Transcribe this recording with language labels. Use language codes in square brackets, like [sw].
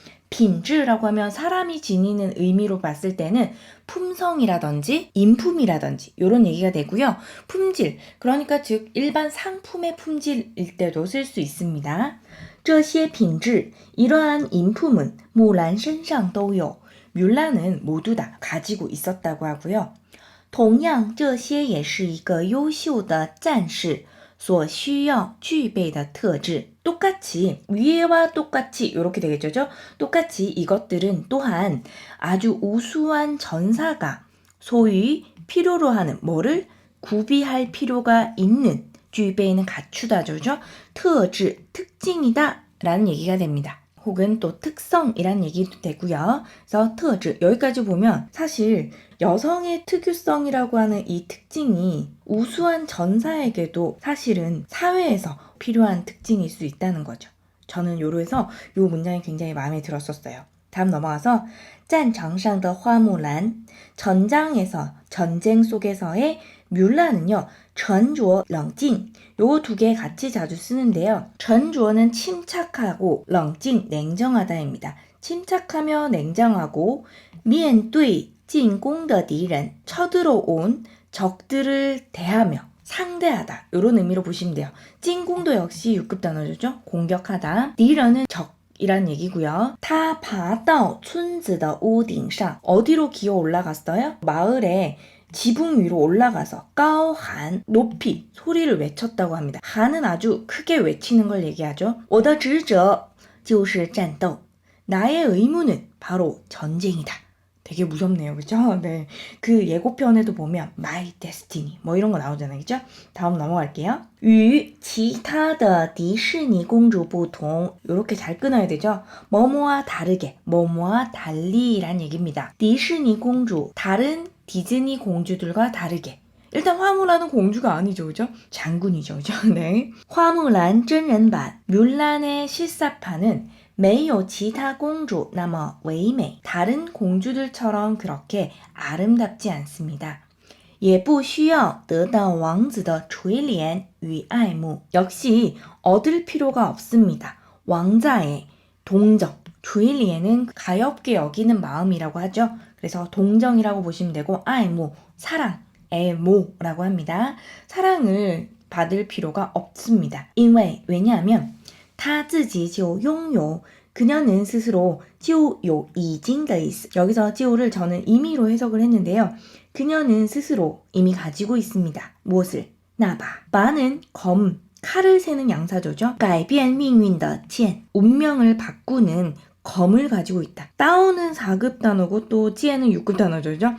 [ko] 빈즈라고 하면 사람이 지니는 의미로 봤을 때는 품성이라든지 인품이라든지 이런 얘기가 되고요. 품질, 그러니까 즉 일반 상품의 품질일 때도 쓸 수 있습니다. [zh] 这些品质 [ko] 이러한 인품은 [zh] 木兰身上都有 [ko] 뮬란은 모두 다 가지고 있었다고 하고요. [zh] 同样这些也是一个优秀的战士所需要具备的特质 [ko] 똑같이 위에와 똑같이 이렇게 되겠죠. 똑같이 이것들은 또한 아주 우수한 전사가 소위 필요로 하는 뭐를 구비할 필요가 있는 具备는 갖추다죠. 特质 특징이다 라는 얘기가 됩니다. 혹은 또 특성이란 얘기도 되고요. 그래서 特质 여기까지 보면 사실 여성의 특유성이라고 하는 이 특징이 우수한 전사에게도 사실은 사회에서 필요한 특징일 수 있다는 거죠. 저는 요로에서 요 문장이 굉장히 마음에 들었었어요. 다음 넘어가서 [zh] 战场上的花木兰 [ko] 전장에서 전쟁 속에서의 뮬란은요. [zh] 沉着冷静 [ko] 요 두 개 같이 자주 쓰는데요. 沉着는 침착하고 冷静 냉정하다입니다. 침착하며 냉정하고 [zh] 面对进攻的敌人 [ko] 쳐들어온 적들을 대하며 상대하다 이런 의미로 보시면 돼요. 진공도 역시 6급 단어죠. 공격하다. 敌人은 적 이란 얘기고요. [zh] 他爬到村子的屋顶上 [ko] 어디로 기어 올라갔어요? 마을에 지붕 위로 올라가서 까오한 높이 소리를 외쳤다고 합니다. 한은 아주 크게 외치는 걸 얘기하죠. [zh] 我的职责就是战斗. [ko] 나의 의무는 바로 전쟁이다. 되게 무섭네요. 그죠? 네. 그 예고편에도 보면 My Destiny 뭐 이런 거 나오잖아요. 그죠? 다음 넘어갈게요. [zh] 与其他的迪士尼公主不同. [ko] 이렇게 잘 끊어야 되죠? 뭐뭐와 다르게, 뭐뭐와 달리란 얘기입니다. 디즈니 공주, 다른 디즈니 공주들과 다르게. 일단 화무란은 공주가 아니죠. 그죠? 장군이죠. 그죠? 네. [zh] 화무란 真人版 [ko] 뮬란의 실사판은 [zh] 没有其他公主那么唯美. [ko] 다른 공주들처럼 그렇게 아름답지 않습니다. [zh] 也不需要得到王子的垂怜与爱慕. [ko] 역시 얻을 필요가 없습니다. 왕자의 동정, 垂怜은 가엽게 여기는 마음이라고 하죠. 그래서 동정이라고 보시면 되고, 爱慕, 사랑, 애모라고 합니다. 사랑을 받을 필요가 없습니다. [zh] 因为 [ko] 왜냐하면 [zh] 他自己就拥有 [ko] 그녀는 스스로 [zh] 就有已经的意思. [ko] 여기서 就를 저는 이미로 해석을 했는데요. 그녀는 스스로 이미 가지고 있습니다. 무엇을? 나바. 바는 검, 칼을 세는 양사조죠. [zh] 改变命运的剑. [ko] 운명을 바꾸는 검을 가지고 있다. 따오는 4급 단어고 또 찌에는 6급 단어죠.